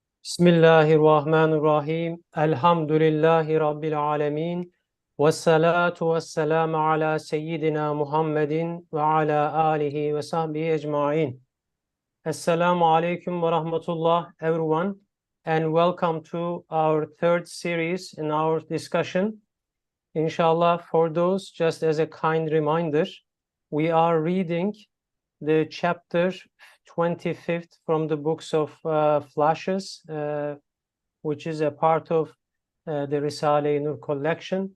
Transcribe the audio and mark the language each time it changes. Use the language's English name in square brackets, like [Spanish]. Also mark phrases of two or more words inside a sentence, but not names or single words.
[Arabic] بسم الله الرحمن الرحيم. الحمد لله رب العالمين. والصلاة والسلام على سيدنا محمد وعلى آله وصحبه أجمعين. السلام عليكم ورحمة الله, [English] everyone, and welcome to our third series in our discussion. Inshallah, for those, just as a kind reminder, we are reading the chapter 25th from the books of Flashes, which is a part of the Risale-i Nur Collection.